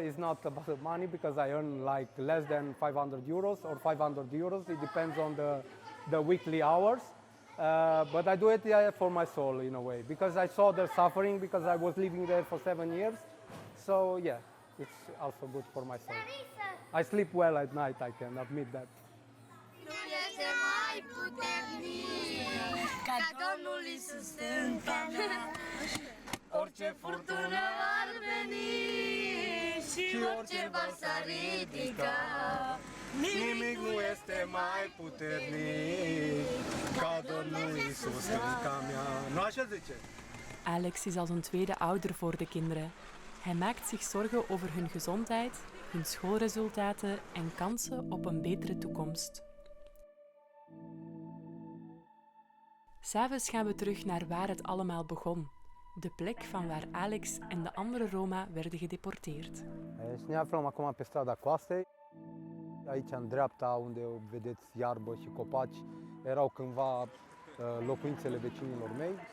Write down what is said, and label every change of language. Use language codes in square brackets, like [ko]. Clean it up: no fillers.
[en] It's not about money because I earn like less than 500 euros or 500 euros. It depends on the weekly hours. But I do it for my soul in a way because I saw their suffering because I was living there for 7 years. So yeah, it's also good for my soul. I sleep well at night, I can admit that. [ro] Nu este mai puternic ca Domnul Iisus în mea. Orice furtună ar veni și orice val s-ar ridica, Nimic nu este mai puternic ca Domnul Iisus în mea. Nu așa zice? [nl] Alex is als een tweede ouder voor de kinderen. Hij maakt zich zorgen over hun gezondheid, hun schoolresultaten en kansen op een betere toekomst. 'S Avonds gaan we terug naar waar het allemaal begon. De plek van waar Alex en de andere Roma werden gedeporteerd. [ro] Deci ne aflăm acum pe strada Coastei. Aici, în dreapta, unde vedeți iarbă și copaci, erau cândva locuințele vecinilor mei.